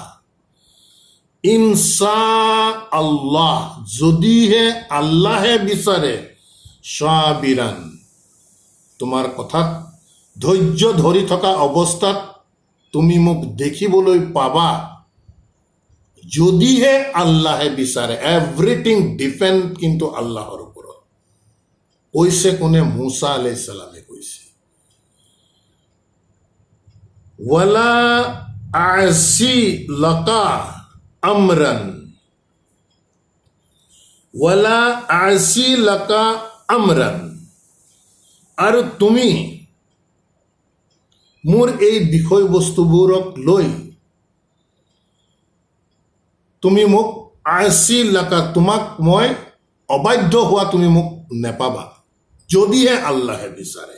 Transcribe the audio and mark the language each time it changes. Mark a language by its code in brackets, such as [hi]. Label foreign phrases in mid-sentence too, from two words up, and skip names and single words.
[ar] إن شاء الله, [as] যদিহে আল্লাহে বিচাৰে, সাবিৰান, তোমাৰ কথাত ধৈৰ্য ধৰি থকা অৱস্থাত তুমি মোক দেখিবলৈ পাবা, যদিহে আল্লাহে বিচাৰে। [en] everything depend [as] কিন্তু আল্লাহৰ ওপৰত। কৈছে কোনে? মুছা আলাইহিছ সালামে কৈছে। [ar] ولا أعصي لك أمرا، ولا أعصي لك أمرا, [as] আৰু তুমি মোৰ এই বিষয়বস্তুবোৰক লৈ তুমি মোক [ar] أعصي لك, [as] তোমাক মই অবাধ্য হোৱা তুমি মোক নেপাবা, যদিহে আল্লাহে বিচাৰে।